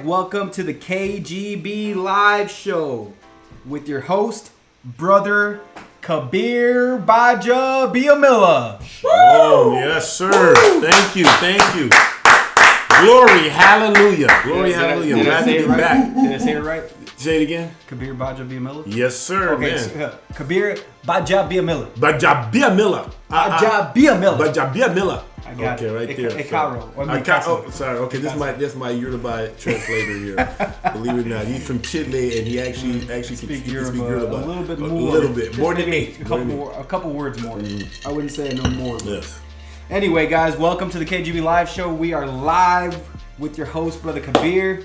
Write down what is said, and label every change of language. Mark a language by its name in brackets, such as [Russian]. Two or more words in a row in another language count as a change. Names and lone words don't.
[English] Welcome to the KGB Live Show with your host, Brother Kabir Gbaja-Biamila. Oh, yes, sir. Thank you. Glory, hallelujah. Hallelujah. Glad to be back. Did I say it right? Say it again. Kabir Gbaja-Biamila? Yes, sir, okay, man. So, Kabir Gbaja-Biamila. Gbaja-Biamila. Gbaja-Biamila. I got okay, it. right there. Oh, sorry. Okay, this is my Yoruba translator here. Believe it or not, he's from Chile, and he actually can speak Yoruba a little bit more. A little bit more than me. A couple words more. I wouldn't say no more. Yes. Anyway, guys, welcome to the KGB Live Show. We are live with your host, Brother Kabir.